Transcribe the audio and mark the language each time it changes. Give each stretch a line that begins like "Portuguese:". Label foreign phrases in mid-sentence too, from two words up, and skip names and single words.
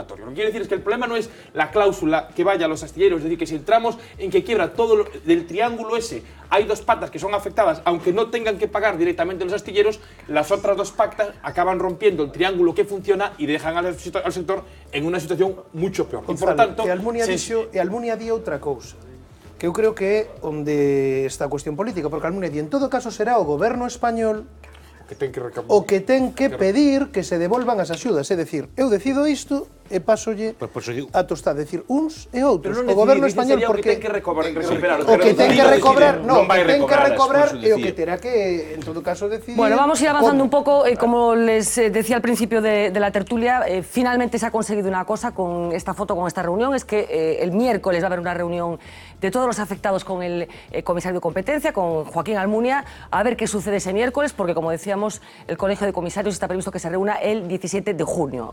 Spanish: Lo que quiere decir es que el problema no es la cláusula que vaya a los astilleros, es decir, que si entramos en que quiebra todo del triángulo ese, hay 2 patas que son afectadas, aunque no tengan que pagar directamente los astilleros, las otras 2 patas acaban rompiendo el triángulo que funciona y dejan al sector en una situación mucho peor. Gonzalo, por tanto,
Galician: Almunia di outra cousa, que eu creo que é onde está a cuestión política, porque Almunia di, en todo caso será o goberno español o que ten que pedir que se devolvan as axudas, é dicir, eu decido isto e pasolle a tostada, é dicir, uns e outros. O goberno español, porque... O que ten que recuperar. O que ten que recobrar, non, que ten que recobrar e o que terá que, en todo caso, decidir...
Spanish: Bueno, vamos a ir avanzando un poco, como les decía al principio de la tertulia, finalmente se ha conseguido una cosa con esta foto, con esta reunión, es que el miércoles va a haber una reunión de todos los afectados con el comisario de competencia, con Joaquín Almunia, a ver qué sucede ese miércoles, porque, como decíamos, el Colegio de Comisarios está previsto que se reúna el 17 de julio.